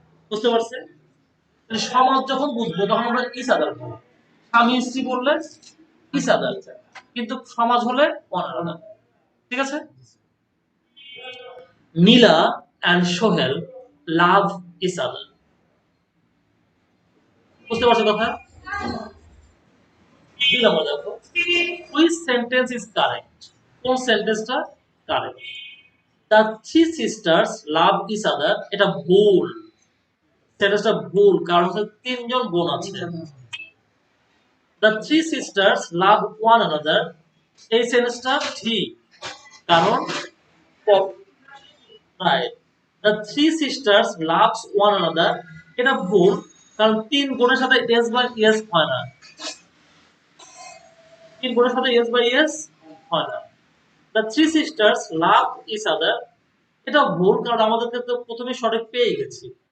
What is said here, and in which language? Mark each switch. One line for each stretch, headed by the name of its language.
Bangla: বুঝতে পারছে? সমাজ যখন বুঝবো তখন আমরা ইচ আদার বলবো। স্বামী স্ত্রী বললে ইচ আদার, কিন্তু সমাজ হলে ওয়ান অ্যানাদার। ঠিক আছে?
English: Nila and Sohel love each other.
Bangla: বুঝতে পারছো কথা? দিলাম দেখো,
English: which sentence is correct?
Bangla: কোন সেন্টেন্সটা correct?
English: The three sisters love each other,
Bangla: এটা ভুল। সেন্টেন্সটা ভুল, কারণ হচ্ছে 3 জন বোন আছে।
English: The three sisters love one another,
Bangla: এই সেন্টেন্সটা ঠিক, কারণ right.
English: The three sisters loves one another,
Bangla: এটা ভুল, কারণ 3 বোনের সাথে এস বাই এস হয় না। 3 বোনের সাথে এস বাই এস হয় না।
English: The three sisters love each other,
Bangla: এটা ভুল, কারণ আমাদেরকে তো প্রথমে সঠিক পেয়ে গেছি।